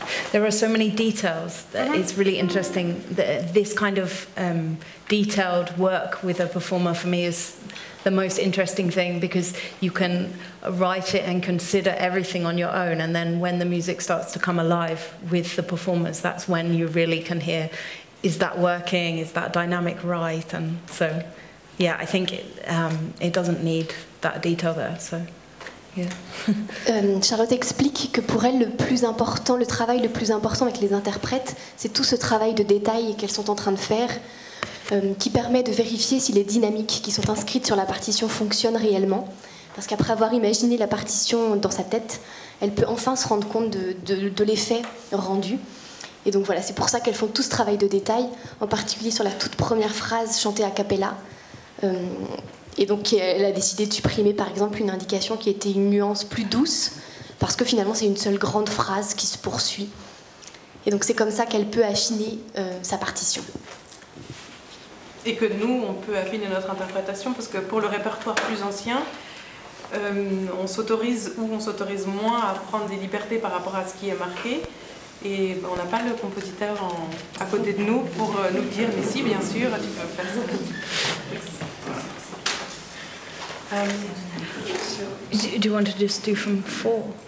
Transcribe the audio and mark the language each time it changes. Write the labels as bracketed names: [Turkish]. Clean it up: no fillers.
[English] There are so many details that it's really interesting. That this kind of detailed work with a performer for me is the most interesting thing, because you can write it and consider everything on your own, and then when the music starts to come alive with the performers, that's when you really can hear, is that working, is that dynamic right? And so, yeah, I think it doesn't need that detail there, so... [French] Charlotte explique que pour elle, le travail le plus important avec les interprètes, c'est tout ce travail de détail qu'elles sont en train de faire, qui permet de vérifier si les dynamiques qui sont inscrites sur la partition fonctionnent réellement. Parce qu'après avoir imaginé la partition dans sa tête, elle peut enfin se rendre compte de l'effet rendu. Et donc voilà, c'est pour ça qu'elles font tout ce travail de détail, en particulier sur la toute première phrase chantée a cappella. Et donc elle a décidé de supprimer par exemple une indication qui était une nuance plus douce, parce que finalement c'est une seule grande phrase qui se poursuit. Et donc c'est comme ça qu'elle peut affiner sa partition. Et que nous, on peut affiner notre interprétation, parce que pour le répertoire plus ancien, on s'autorise ou on s'autorise moins à prendre des libertés par rapport à ce qui est marqué. Et on n'a pas le compositeur à côté de nous pour nous dire « mais si, bien sûr, tu peux faire ça ». [English] Do you want to just do from 4?